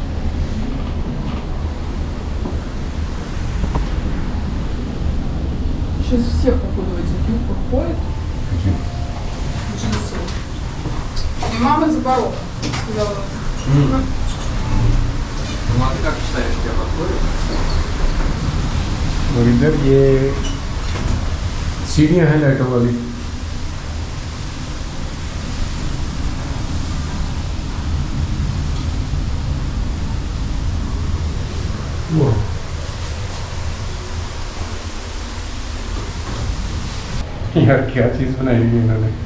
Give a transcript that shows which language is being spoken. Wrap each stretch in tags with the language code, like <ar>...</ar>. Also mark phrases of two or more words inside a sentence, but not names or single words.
<ru>Сейчас все, походу, в этих юбках ходят. Джинсы. И мама за порог сказала. Ну а ты как считаешь, тебе подходит?</ru> <hi>और इधर ये सीढ़ियाँ हैं लाइटों वाली। यार क्या चीज़ बनाई हुई है इन्होंने।</hi>